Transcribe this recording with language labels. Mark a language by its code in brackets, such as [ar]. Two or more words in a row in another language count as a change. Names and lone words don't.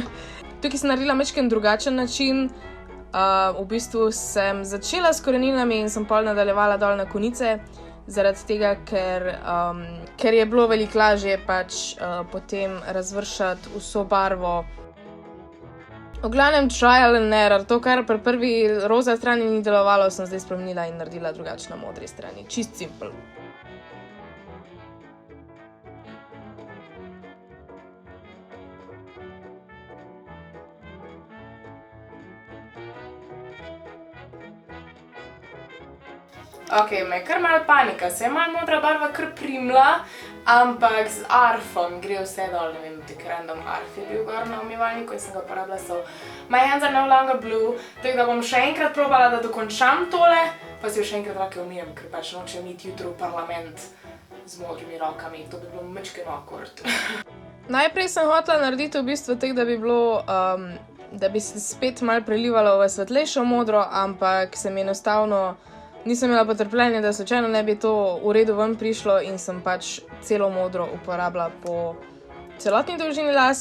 [sl] Tukaj sem naredila mečkam drugačen način, v bistvu sem začela s koreninami in sem pol nadaljevala dol na konice, zaradi tega, ker je bilo veliko lažje pač potem razvršati vso barvo V glavnem [en] trial and error, [sl] to, kar pri prvi roza strani ni delovalo, sem zdaj spremenila in naredila drugače na modri strani. Čist simpel. Ok, me je kar malo panika, se je malo modra barva kar primla, ampak z arfom gre vse dol, ne vem, tak random arf je bil gor na umivalniku in sem ga uporabila so [en] My hands are no longer blue, [sl] tako da bom še enkrat probala, da dokončam tole, pa si jo še enkrat roke umijem, ker pač nočem iti jutro v parlament z modrimi rokami, to bi bilo mečkeno awkward. Najprej sem hotela narediti v bistvu tako, da bi bilo, da bi se spet malo prelivalo v svetlejšo modro, ampak sem enostavno nisem imela potrpljenja, da slučajno ne bi to v redu ven prišlo in sem pač celo modro uporabila po celotni dolžini las.